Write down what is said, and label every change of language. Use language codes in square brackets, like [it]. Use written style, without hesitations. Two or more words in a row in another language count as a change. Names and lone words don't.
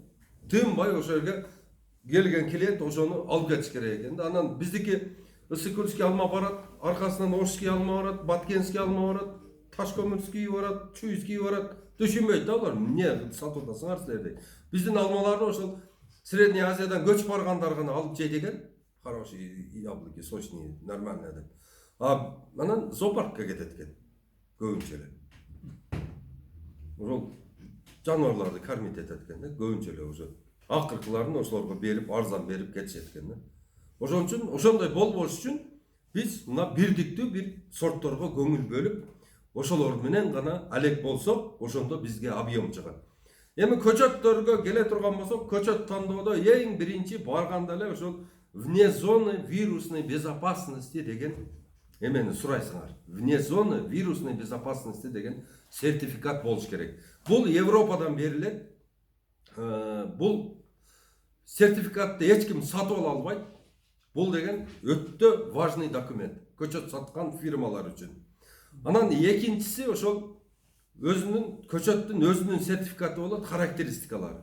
[ky] Тынбай ошо жерге келген клиент ошону алып кетиш керек экен да. Анан биздики Ысыкульский алма барат, аркасынан Ошский алма барат, Баткенский алма барат, Ташкөмүрский барат, Чуйский барат. Түшүнбөйт да алар. Эмне сатып атасыңар силер дейт. Биздин алмаларды ошол Средний Азиядан көчүп баргандар гана алып жейт экен. [ru] Хорошие яблоки, сочные, нормальные деп. [ky] Анан зоопаркка кетет экен. Көбүнчө эле. Ошол жаныбарларды кормить этет экен да, көбүнчө эле уже. Акыркыларын ошолорго берип, арзан берип кетишет экен да. Ошон үчүн, ошондой болбош үчүн биз мына бирдиктүү бир сортторго көңүл бөлүп, ошолор менен гана алек болсок, ошондо бизге объем чыгат. Эми көчөттөргө келе турган болсок, көчөт тандоодо эң биринчи барганда эле ошол [ru] вне зоны вирусной безопасности [ky] деген эмени сурайсыңар. [ru] Вне зоны вирусной безопасности [ky] деген сертификат болуш керек. Бул Европадан берилет. Бул сертификатты эч ким сатып ала албайт. Бул деген өтө [ru] важный документ. [ky] Көчөт саткан фирмалар үчүн. Анан экинчиси ошол көчөттүн өзүнүн сертификаты болот, характеристикалары.